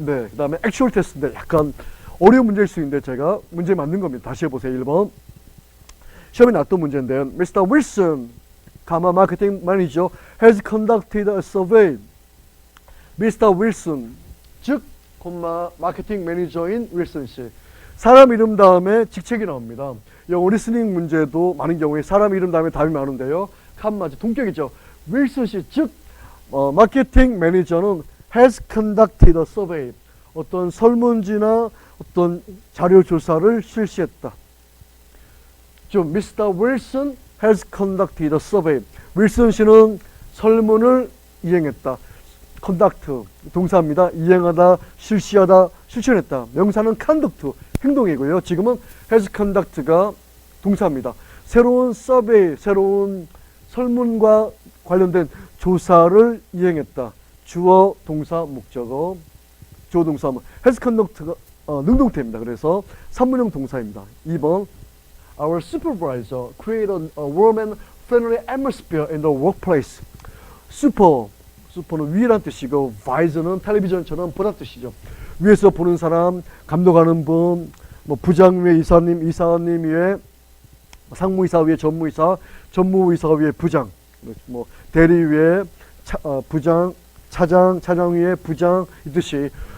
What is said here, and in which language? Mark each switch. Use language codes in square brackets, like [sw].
[ko] 그 다음에 [en] actual test [ko] 인데 약간 어려운 문제일 수 있는데 제가 문제 맞는 겁니다. 다시 해보세요. 1번. 시험에 나왔던 문제인데요. [en] Mr. Wilson, [ko] 마케팅 매니저 [en] has conducted a survey. Mr. [ko] Wilson, 즉, 마케팅 매니저인 윌슨 씨. 사람 이름 다음에 직책이 나옵니다. 영어 리스닝 문제도 많은 경우에 사람 이름 다음에 답이 많은데요. 칸마지 동격이죠. 윌슨 씨, 즉, 마케팅 매니저는 [en] has conducted a survey. [ko] 어떤 설문지나 어떤 자료 조사를 실시했다. [en] 즉, Mr. Wilson has conducted a survey. [ko] 윌슨 씨는 설문을 이행했다. conduct 동사입니다. 이행하다, 실시하다, 실천했다. 명사는 conduct 행동이고요. 지금은 [en] has conduct [ko] 가 동사입니다. 새로운 서베이, 새로운 설문과 관련된 조사를 이행했다. 주어, 동사, 목적어, 주어, 동사, has conduct가 능동태입니다. 그래서 산문형 동사입니다. 2번 [en] Our supervisor created a warm and friendly atmosphere in the workplace. [ko] 슈퍼는 위란 뜻이고 visor는 텔레비전처럼 보란 뜻이죠. 위에서 보는 사람, 감독하는 분, 부장 위에 이사님, 이사님 위에 상무이사 위에 전무이사, 전무이사 위에 부장, 대리 위에 부장, 차장 위에 부장 이 뜻이